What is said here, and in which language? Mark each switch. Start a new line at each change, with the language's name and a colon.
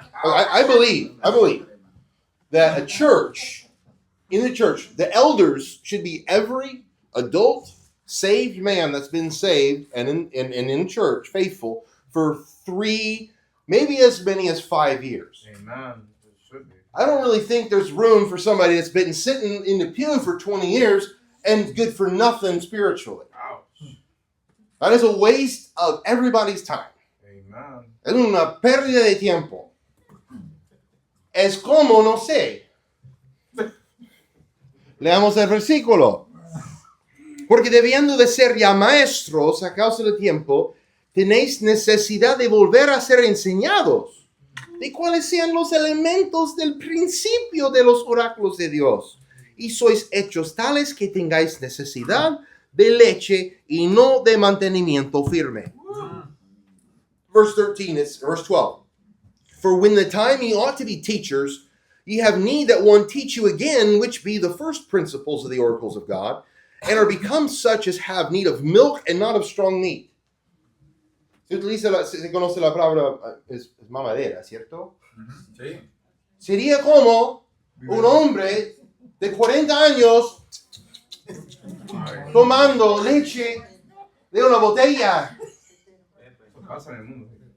English: I believe that in the church, the elders should be every adult saved man that's been saved and in church, faithful, for 3, maybe as many as 5 years. Amen. It should be. I don't really think there's room for somebody that's been sitting in the pew for 20 years and good for nothing spiritually. Ouch. That is a waste of everybody's time. Amen.
Spanish: Es una pérdida de tiempo. Es como, no sé. Leamos el versículo. Porque debiendo de ser ya maestros a causa del tiempo, tenéis necesidad de volver a ser enseñados de cuáles sean los elementos del principio de los oráculos de Dios. Y sois hechos tales que tengáis necesidad de leche y no de mantenimiento firme.
English: Verse 12. For when the time ye ought to be teachers, ye have need that one teach you again, which be the first principles of the oracles of God, and are become such as have need of milk and not of strong meat.
Spanish: Se conoce la palabra, es mamadera, ¿cierto? Sí. Sería como un hombre de 40 años tomando leche de una botella. Eso pasa en el mundo.